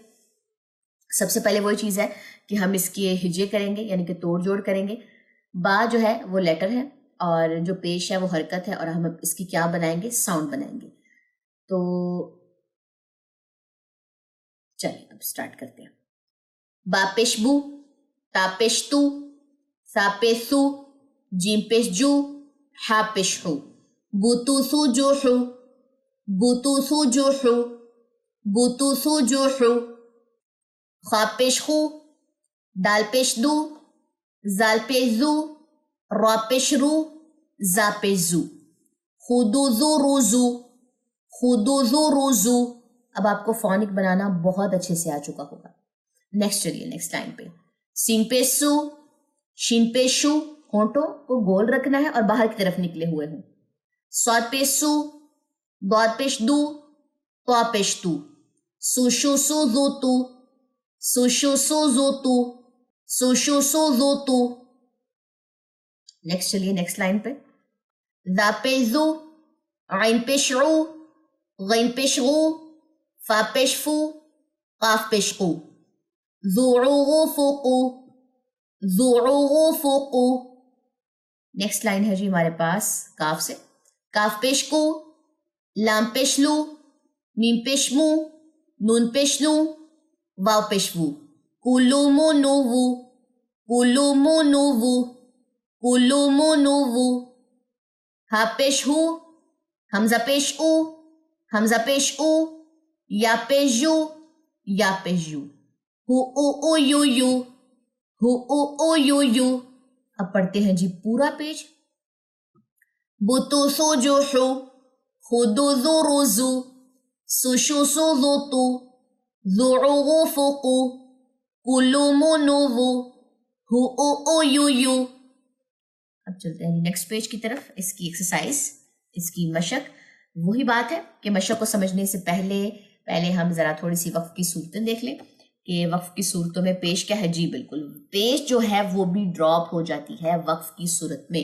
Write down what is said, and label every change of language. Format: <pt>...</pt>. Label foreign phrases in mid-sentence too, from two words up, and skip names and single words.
<ur>سب سے پہلے وہی چیز ہے کہ ہم اس کے ہجے کریں گے یعنی کہ توڑ جوڑ کریں گے. با جو ہے وہ لیٹر ہے اور جو پیش ہے وہ حرکت ہے، اور ہم اس کی کیا بنائیں گے؟ ساؤنڈ بنائیں گے. تو چلیے اب سٹارٹ کرتے ہیں. با پیش بو، تا پیش تو، سا پیش سو، جیم پیش جو، ہا پیش ہو. بوتو سو جو ہو، بوتو سو جو ہو، بوتو سو جو ہو. خا پیش خو، دال پیش دو، زال پیش زو، را پیش رو، زا پیش زو. خودو زو روزو، خودو زو روزو. اب آپ کو فونک بنانا بہت اچھے سے آ چکا ہوگا. نیکسٹ چلیے</ur> <en>نیکسٹ لائن</en> <ur>پہ. سین پیش سو، شین پیش شو، ہونٹوں کو گول رکھنا ہے اور باہر کی طرف نکلے ہوئے ہوں. سواد پیش سو، دود پیش دو، تو پیش تو. سو شو سو زو تو، سو شو سو زو تو، سو شو سو زو تو. نیکسٹ چلیے</ur> <en>next line</en> <ur>پہ. ذا پیش زو، عین پیش عو، غین پیش غو، فا پیش فو، قاف پیش قو. ذوعو فوقو، ذوعو فوقو.</ur> <en>next line</en> <ur>ہے جی ہمارے پاس کاف سے. کاف پیش کو، لام پیش لو، میم پیش مو، نون پیش نو، واو پیش وو. کولو مو نو وو، کولو مو نو وو، کولو مو نو وو. ہا پیش ہو، حمزہ پیش او، حمزہ پیش او، یا پیش یو، یا پیش یو. ہو او او یو یو، ہو او او یو یو. اب پڑھتے ہیں جی پورا پیج. بوتو سو جو ہو، خودو زو روزو، سو شو سو زو تو، زوعو غو فوقو، کولو مو نو وو، ہو او او یو یو. اب چلتے ہیں</ur> <en>next page</en> <ur>کی طرف. اس کی ایکسرسائز، اس کی مشق. وہی بات ہے کہ مشق کو سمجھنے سے پہلے ہم ذرا تھوڑی سی وقف کی صورتیں دیکھ لیں کہ وقف کی صورتوں میں پیش کیا ہے. جی بالکل، پیش جو ہے وہ بھی ڈراپ ہو جاتی ہے وقف کی صورت میں.</ur>